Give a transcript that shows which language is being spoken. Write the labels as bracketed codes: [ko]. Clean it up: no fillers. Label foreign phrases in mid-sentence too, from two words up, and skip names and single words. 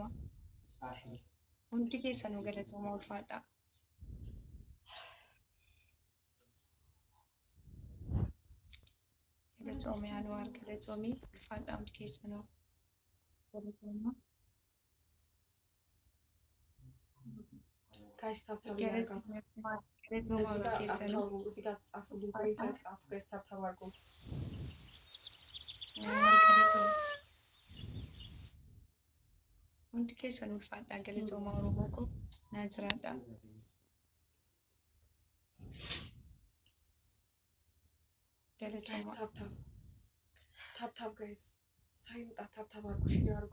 [om] Hundi keessanuu galatooma ulfaadhaa. Galatoomii Anwaar galatoomii ulfaadhaa hundi keessanuu galatooma. [am] guys ታብታብ እያደረጋችሁ [om] galatooma hundi keessanuu. [am] እዚህ ጋር ተጻፉልኝ ኮሜንት ላይ ጻፉ guys ታብታብ አድርጉ። [om] Hundi keessan ulfaadhaa galatooma Oromoo koo naa jiraadhaa. Galatooma [am] ታብታብ guys ሳይወጣ ታብታብ አድርጉ ሼር አድርጉ።